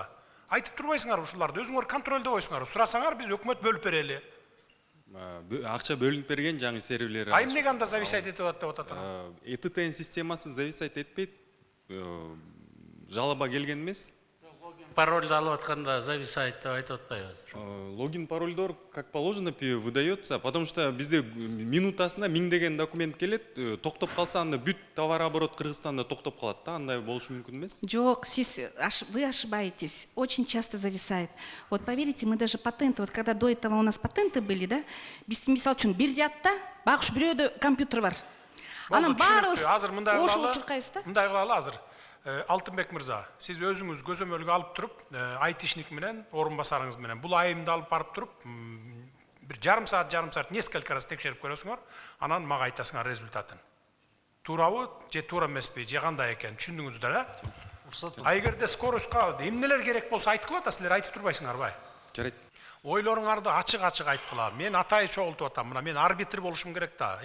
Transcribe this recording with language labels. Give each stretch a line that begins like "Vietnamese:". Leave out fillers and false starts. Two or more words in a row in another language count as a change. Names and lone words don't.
Kyrgyz: Айтып турбайсыңарбы ушуларды? Өзүңөр контролдо койсуңар. Сурасаңар биз өкмөт бөлүп берели. Акча бөлүнүп берген жаңы серверлер. А эмнеге анда зависать этип атат деп атат? ЭТТН системасы зависать этпейт. Жалоба келген эмес. Парольды алып атканда зависает деп айтып атпайбы? Логин парольдор
Russian: как положено выдается, потому что
Kyrgyz: бизде минутасына 1000 деген документ келет, токтоп калса анда бүт товар оборот Кыргызстанда токтоп калат да, андай болушу мүмкүн эмес? Жок,
Russian: вы ошибаетесь. Очень часто зависает. Вот поверите, мы даже патенты, вот когда до этого у нас патенты были,
Kyrgyz: да, мисал үчүн бир рядта багыш бирөөдө компьютер бар. Анан баарыбыз ошого чуркайбыз да. Мындай кылалы азыр. Алтынбек мырза, сиз өзүңүз көзөмөлгө алып туруп, айтишник менен, орун басарыңыз менен бул айымды алып барып туруп, бир жарым саат,
Russian: несколько раз
Kyrgyz: текшерип көрөсүңөр, анан мага айтасыңар результатын. Туурабы же туура эмеспи, же кандай экен, түшүндүңүздөр, а? Эгерде скоростка эмнелер керек болсо айткыла да, силер айтып турбайсыңарбы? Жарайт. Ойлоруңарды ачык айткыла. Мен атай чогултуп атам, мына мен арбитр болушум керек да.